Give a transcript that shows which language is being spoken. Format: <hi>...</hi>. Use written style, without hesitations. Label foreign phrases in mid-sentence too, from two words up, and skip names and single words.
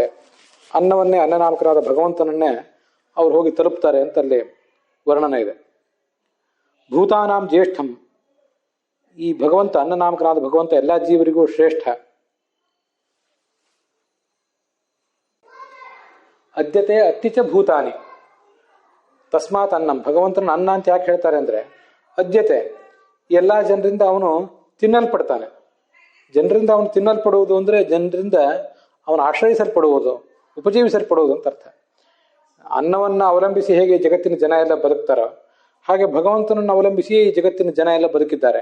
<kn>ಅನ್ನವನ್ನೇ, ಅನ್ನನಾಮಕನಾದ ಭಗವಂತನನ್ನೇ ಅವ್ರು ಹೋಗಿ ತಲುಪ್ತಾರೆ ಅಂತ ಅಲ್ಲಿ ವರ್ಣನೆ ಇದೆ.</kn> <sa>ಭೂತಾನಾಂ ಜ್ಯೇಷ್ಠಂ.</sa> <kn>ಈ ಭಗವಂತ, ಅನ್ನನಾಮಕನಾದ ಭಗವಂತ ಎಲ್ಲ ಜೀವರಿಗೂ ಶ್ರೇಷ್ಠ.</kn> <sa>ಅದ್ಯತೆ ಅತ್ತಿಚ ಭೂತಾನಿ ತಸ್ಮಾತ್ ಅನ್ನಂ.</sa> <kn>ಭಗವಂತನ ಅನ್ನ ಅಂತ ಯಾಕೆ ಹೇಳ್ತಾರೆ ಅಂದ್ರೆ, ಅದ್ಯತೆ ಎಲ್ಲ ಜನರಿಂದ ಅವನು ತಿನ್ನಲ್ಪಡ್ತಾನೆ. ಜನರಿಂದ ಅವನು ತಿನ್ನಲ್ಪಡುವುದು ಅಂದ್ರೆ ಜನರಿಂದ ಅವನು ಆಶ್ರಯಿಸಲ್ಪಡುವುದು, ಉಪಜೀವಿಸಲ್ಪಡುವುದು ಅಂತ ಅರ್ಥ. ಅನ್ನವನ್ನು ಅವಲಂಬಿಸಿ ಹೇಗೆ ಜಗತ್ತಿನ ಜನ ಎಲ್ಲ ಬದುಕ್ತಾರೋ ಹಾಗೆ ಭಗವಂತನನ್ನು ಅವಲಂಬಿಸಿ ಈ ಜಗತ್ತಿನ ಜನ ಎಲ್ಲ ಬದುಕಿದ್ದಾರೆ.</kn>